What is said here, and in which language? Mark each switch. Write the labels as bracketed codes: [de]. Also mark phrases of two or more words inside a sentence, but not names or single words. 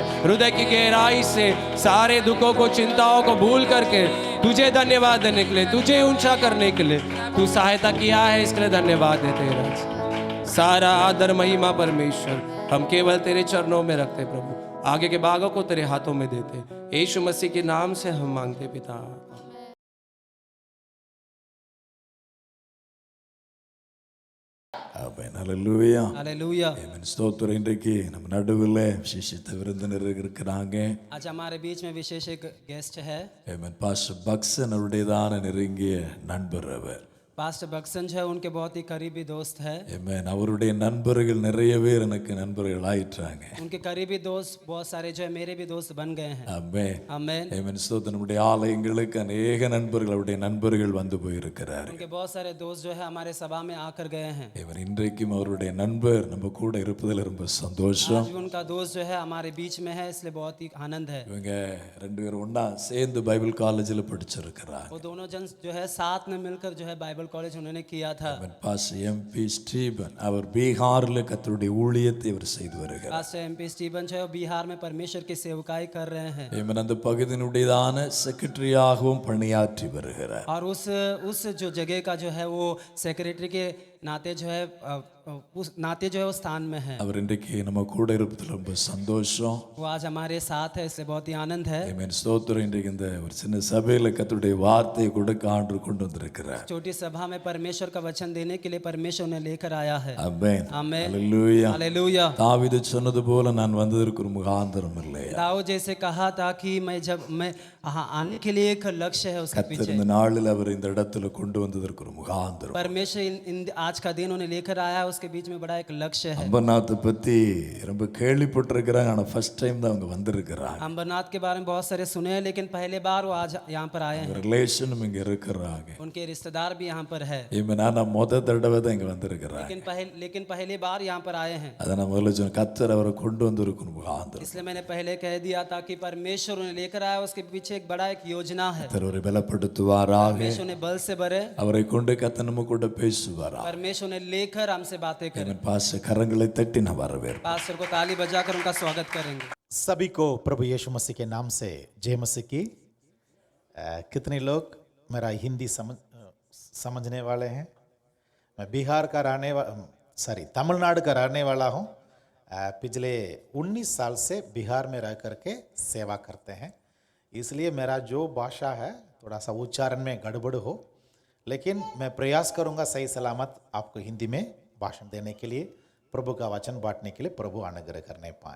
[hi] हृदय की गहराई से सारे दुखों को, चिंताओं को भूल करके तुझे धन्यवाद देने के लिए, तुझे ऊंचा करने के लिए तू सहायता किया है, इसके लिए धन्यवाद देते हैं। सारा आदर महिमा परमेश्वर हम केवल तेरे चरणों में रखते प्रभु, आगे के भागों को तेरे हाथों में देते, यीशु मसीह के नाम से हम मांगते पिता। [ta] ஆமென். ஹல்லேலூயா. [hi] हालेलुया। [ta] ஆமென். ஸ்தோத்திரம். இன்றைக்கு நம்ம நடுவில் விசேஷித்த விருந்தினர் இருக்கிறாங்க. [hi] आज हमारे बीच में विशेष एक गेस्ट है। [ta] ஆமென். பாஸ்டர் பக்சன் அவருடையதான நெருங்கிய நண்பர் அவர். [hi] पास्टर बक्सन जो है उनके बहुत ही करीबी दोस्त है। [ta] ஆமென். அவருடைய நண்பர்கள் நிறைய பேர் எனக்கு நண்பர்கள் ஆயிட்டாங்க. [hi] उनके करीबी दोस्त बहुत सारे जो है मेरे भी दोस्त बन गए हैं। [ta] ஆமென். [hi] आमेन। [ta] ஆமென். ஸ்தோத்திரம். நம்முடைய ஆலயங்களுக்கு अनेक நண்பர்கள் அவருடைய நண்பர்கள் வந்து போயிருக்கிறார்கள். [hi] उनके बहुत सारे दोस्त जो है हमारे सभा में आकर गए हैं। [ta] ஆமென். இன்றைக்கும் அவருடைய நண்பர் நம்ம கூட இருப்பதில் ரொம்ப சந்தோஷம். [hi] आज भी उनका दोस्त जो है हमारे बीच में है, इसलिए बहुत ही आनंद है। [ta] இவங்க ரெண்டு பேரும் ஒண்ணா சேர்ந்து [en] Bible collegeில் [ta] படிச்சிருக்கிறாங்க. [hi] वो दोनों जन जो है साथ में मिलकर जो है [en] Bible college [hi] उन्होंने किया था। [ta] பாஸ்டர் எம்பி ஸ்டீபன் அவர் பீகாரில் கர்த்தருடைய ஊழியத்தை அவர் செய்து வருகிறார். [hi] पास्टर एमपी स्टीवन जो है वो बिहार में परमेश्वर की सेवकाई कर रहे हैं [ta] ஆமென். அந்த பகுதியினுடையதான செக்रेटरीயாகவும் பணியாற்றி வருகிறார். [hi] और उस जो जगह का जो है वो सेक्रेटरी के नाते जो है उस नाते जो है वो स्थान में है। [ta] அவர் இன்றைக்கு நம்ம கூட இருப்பதில் ரொம்ப சந்தோஷம். [hi] वो आज हमारे साथ है, इससे बहुत ही आनंद है। [ta] ஆமென். ஸ்தோத்திரம். இன்றைக்கு இந்த ஒரு சின்ன சபையில் கர்த்தருடைய வார்த்தையை கொடுக்க ஆண்டு கொண்டு வந்திருக்கிறார். [hi] छोटी सभा में परमेश्वर का वचन देने के लिए परमेश्वर ने लेकर आया है। [ta] ஆமென். [hi] आमेन। [ta] ஹல்லேலூயா. [hi] हालेलुया। [ta] தாவீது சொன்னது போல நான் வந்ததற்கு ஒரு முகாந்திரம் இல்லை. [hi] दाऊद जैसे कहा था कि मैं आने के लिए एक लक्ष्य है उसके [ta] கர்த்தர் [hi] पीछे। [ta] இந்த நாளில் அவர் இந்த இடத்துல கொண்டு வந்ததற்கு ஒரு முகாந்திரம். [hi] परमेश्वर इन आज का दिन उन्हें लेकर आया, उसके बीच में बड़ा एक लक्ष्य है। [ta] அம்பர்நாத்தை பற்றி ரொம்ப கேள்விப்பட்டிருக்கிறாங்க, ஆனால் [en] first time [ta] தான் அவங்க வந்திருக்கிறாங்க. [hi] अम्बरनाथ के बारे में बहुत सारे सुने हैं, लेकिन पहले बार वो आज यहाँ पर आए हैं। [ta] ரிலேஷனும் இங்கே இருக்கிறாங்க. [hi] उनके रिश्तेदार भी यहाँ पर है, [ta] நான் முத தடவை தான் இங்கே வந்திருக்கிறாங்க. [hi] लेकिन पहली बार यहाँ पर आए हैं। [ta] அதை நான் முதல்ல சொன்ன கர்த்தர் அவரை கொண்டு வந்திருக்கணும் முகாந்திரம். [hi] इसलिए मैंने पहले कह दिया था कि परमेश्वर उन्हें लेकर आया, उसके पीछे एक बड़ा एक योजना है। [ta] கர்த்தர் அவரை பலப்படுத்துவாராக. [hi] परमेश्वर उन्हें बल से भरे, [ta] அவரை கொண்டு கர்த்தர் நம்ம கூட பேசுவாராக. [hi] परमेश्वर ने लेकर हमसे बातें करें। [ta] Amen. பாஸ்டர் கரங்களை தட்டி நான் வரவேற்பேன். [hi] पास्टर को ताली बजाकर उनका स्वागत करेंगे। सभी को प्रभु यीशु मसीह के नाम से जय मसीह की। कितने लोग मेरा हिंदी समझने वाले हैं? मैं बिहार का तमिलनाडु का रहने वाला हूँ। पिछले 19 साल से बिहार में रह करके सेवा करते हैं, इसलिए मेरा जो भाषा है थोड़ा सा उच्चारण में गड़बड़ हो, लेकिन मैं प्रयास करूंगा सही सलामत आपको हिंदी में भाषण देने के लिए, प्रभु का वचन बांटने के लिए प्रभु अनुग्रह करने पाए।